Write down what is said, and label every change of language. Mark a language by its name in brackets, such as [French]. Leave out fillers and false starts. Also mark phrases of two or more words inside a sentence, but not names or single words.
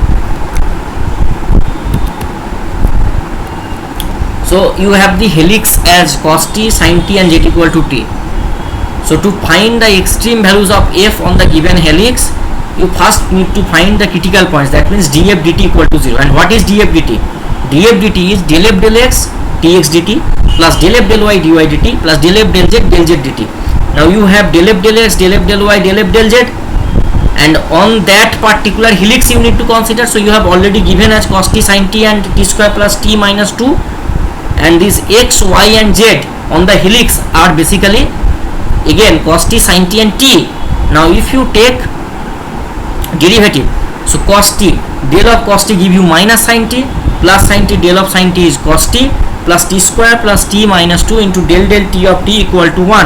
[English] So you have the helix as cos t, sin t, and z equal to t. So to find the extreme values of f on the given helix, you first need to find the critical points. That means df dt equal to 0. And what is df dt? Df dt is del f del x dx dt plus del f del y dy dt plus del f del z dt. Now you have del f del x, del f del y, del f del z, and on that particular helix you need to consider. So you have already given as cos t, sin t, and t square plus t minus 2, and these x, y, and z on the helix are basically again cos t, sin t, and t. Now if you take derivative, so cos t, del of cos t give you minus sin t, plus sin t, del of sin t is cos t, plus t square plus t minus 2 into del t of t equal to 1.